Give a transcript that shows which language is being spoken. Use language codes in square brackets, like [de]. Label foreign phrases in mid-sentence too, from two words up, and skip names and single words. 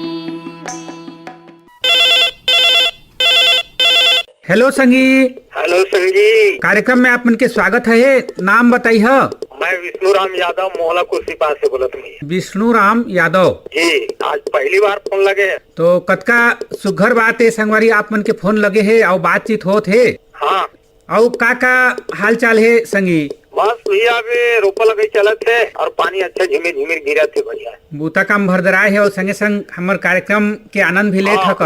[hne] हेलो संगी। हेलो हेलो संगी। कार्यक्रम में आपन के स्वागत है। नाम बताई है? मैं विष्णु राम यादव मोहला कुर्सी पास से बोलत हूँ। विष्णु राम यादव जी, आज पहली बार फोन लगे है। तो कतका सुघर बात है संगवारी, आप मन के फोन लगे है और बातचीत होत है। हाँ, और का हाल चाल है संगी? बस भैया अभी रोपा लगे चलत है और पानी अच्छा झिमिर झिमिर गिरत है भैया। बूता काम भरदराय है और संगे संग हमार कार्यक्रम के आनंद भी लेत है।